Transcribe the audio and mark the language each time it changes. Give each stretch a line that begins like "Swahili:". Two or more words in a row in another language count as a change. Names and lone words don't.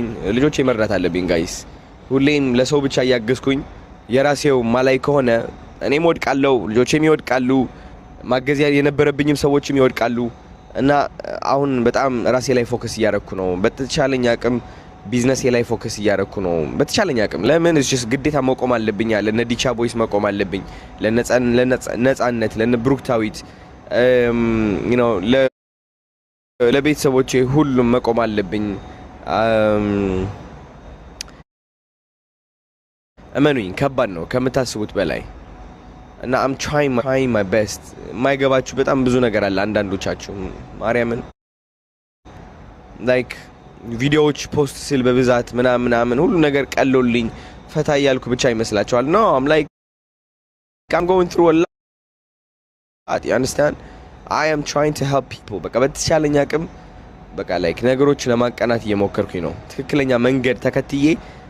Amharic: ልጆቼን መርዳት አለብኝ ጋይስ። ሁሌም ለሰው ብቻ እያገዝኩኝ የራሴው ማላይ ከሆነ እኔም ወድቃለሁ፣ ልጆቼም ይወድቃሉ፣ ማገዝ የነበረብኝም ሰዎችም ይወድቃሉ። እና አሁን በጣም ራሴ ላይ ፎከስ እያደረኩ ነው። በተቻለኝ አቅም ቢዝነስ ላይ ፎከስ እያደረኩ ነው በተቻለኝ አቅም። ለምን እሺ ግዴታ መቆም አለብኝ። ለነ ዲቻ ቦይስ መቆም አለብኝ፣ ለነጻነት፣ ለነ ብሩክታዊት ለቤተሰቦቼ ሁሉም መቆም አለብኝ። እመኑኝ ከባድ ነው ከምታስቡት በላይ እና
English: I'm trying my best።
Amharic: የማይገባችሁ በጣም ብዙ ነገር አለ። አንዳንዶቻችሁ ማርያምን ላይክ ቪዲዮዎች ፖስት ስል በብዛት ምናምን ሁሉ ነገር ቀሎልኝ ፈታ እያልኩ ብቻ ይመስላችኋል።
English: No, I'm going through a lot. You understand? I am trying to help people።
Amharic: በቃ በተቻለኝ አቅም በቃ ላይክ ነገሮች ለማቀናት እየሞከርኩኝ ነው። ትክክለኛ መንገድ ተከትዬ